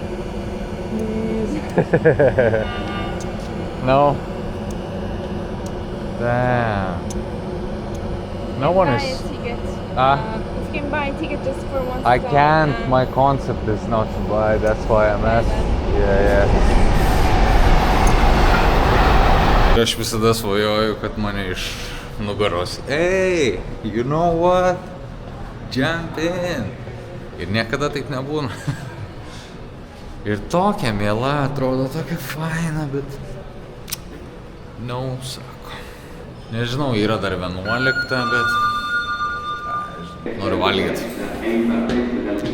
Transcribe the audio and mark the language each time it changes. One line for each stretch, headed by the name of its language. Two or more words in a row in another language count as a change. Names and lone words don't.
English: No. Damn. No one buy is... a ticket. Ah. You can buy a ticket just for one I stop. can't, my concept is not to buy, that's why I'm asking. Yeah.
Lithuanian: Aš visada svajoju, kad mane iš nugaros.
English: Hey, you know what? Jump in.
Lithuanian: Ir niekada taip nebūna. Ir tokia miela, atrodo tokia faina, bet... No, sako. Nežinau, yra dar 11, bet... Noriu valgyti.